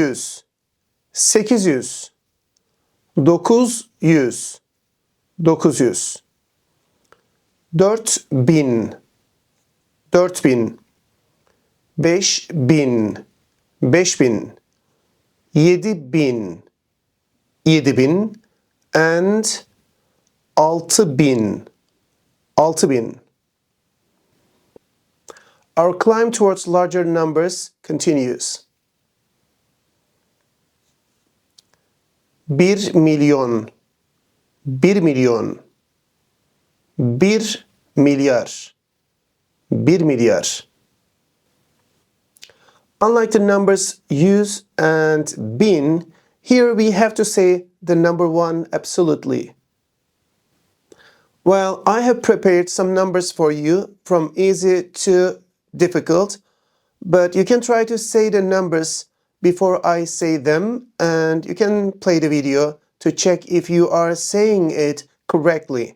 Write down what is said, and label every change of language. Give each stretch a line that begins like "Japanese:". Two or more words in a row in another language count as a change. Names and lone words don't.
English: 800, 900, 900, 4000, 4000, 5000, 5000, 7000, 7000, and 6000, 6000. Our climb towards larger numbers continues.
Turkish: 1 milyon, 1 milyon, 1 milyar, 1 milyar.
English: Unlike the numbers 100 and 1000, here we have to say the number 1 absolutely. Well, I have prepared some numbers for you from easy to difficult, but you can try to say the numbers before I say them, and you can play the video to check if you are saying it correctly.